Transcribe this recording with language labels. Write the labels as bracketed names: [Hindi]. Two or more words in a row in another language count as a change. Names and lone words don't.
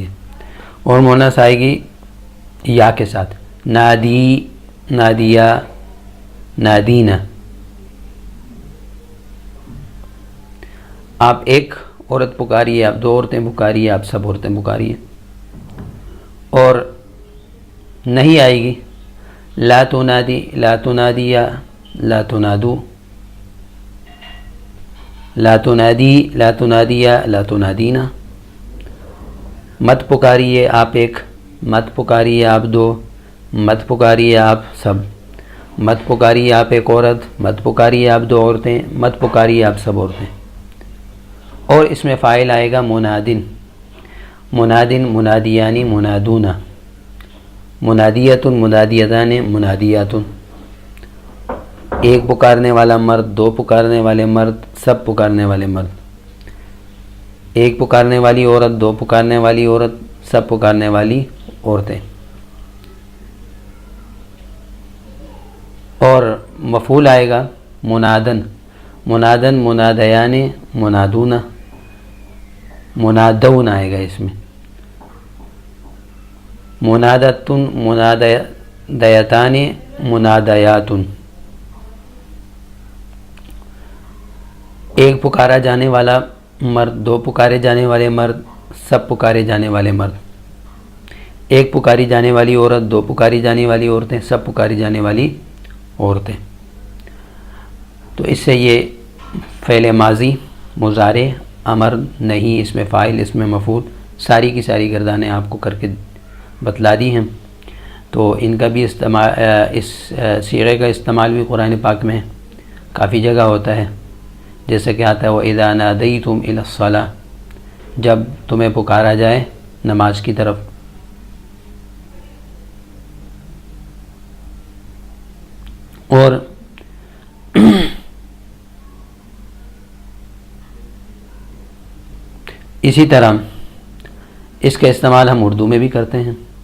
[Urdu] اور مؤنث آئے گی یا کے ساتھ، [Arabic] نادی، نادیا، نادینا. [Urdu] آپ ایک عورت پکاریے، آپ دو عورتیں پکاریے، آپ سب عورتیں پکاریے. اور نہیں آئے گی [Arabic] لا تنادی، لا تنادیا، لا تنادو. لا تنادی، لا تنادیا، لا تنادینا. [Urdu] مت پکاریے آپ ایک، مت پکاریے آپ دو، مت پکاریے آپ سب. مت پکاریے آپ ایک عورت، مت پکاریے آپ دو عورتیں، مت پکاریے آپ سب عورتیں. اور اس میں فاعل آئے گا منادن. [Arabic] منادن، منادیانی، منادونا. منادیتن، منادیتان، منادیاتن. [Urdu] ایک پکارنے والا مرد، دو پکارنے والے مرد، سب پکارنے والے مرد. ایک پکارنے والی عورت، دو پکارنے والی عورت، سب پکارنے والی عورتیں. اور مفعول آئے گا منادن. [Arabic] منادن، منادیان، منادونا. [Urdu] منادون آئے گا اس میں. [Arabic] منادتن، منادیتان، منادیاتن. [Urdu] ایک پکارا جانے والا مرد، دو پکارے جانے والے مرد، سب پکارے جانے والے مرد. ایک پکاری جانے والی عورت، دو پکاری جانے والی عورتیں، سب پکاری جانے والی عورتیں. تو اس سے یہ فعل ماضی، مضارع، امر نہیں، اس میں فاعل، اس میں مفعول، ساری کی ساری گردانیں آپ کو کر کے بتلا دی ہیں، تو ان کا بھی استعمال، اس صیغے کا استعمال بھی قرآن پاک میں کافی جگہ ہوتا ہے، جیسے کہ آتا ہے [Arabic] وَإِذَا نَادَيْتُمْ إِلَى الصَّلَاةِ، [Urdu] جب تمہیں پکارا جائے نماز کی طرف۔ اور اسی طرح اس کا استعمال ہم اردو میں بھی کرتے ہیں۔